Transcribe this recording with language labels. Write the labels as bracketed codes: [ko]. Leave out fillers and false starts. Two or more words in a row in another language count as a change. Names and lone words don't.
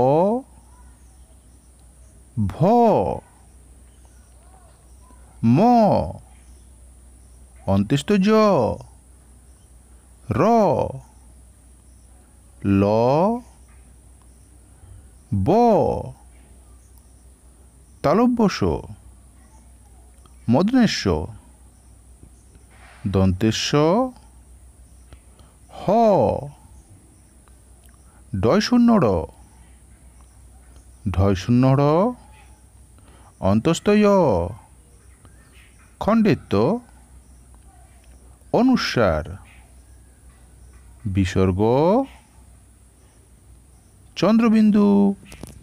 [bn] ভ ম অন্ত্যেষ্ঠ জ র ল ব তালব্য শ মূর্ধন্য ষ দন্তেশ্ব হ ডয় শূন্য র ঢয় শূন্য র অন্তস্থ য় খণ্ডেত্ব অনুস্বার বিসর্গ চন্দ্রবিন্দু।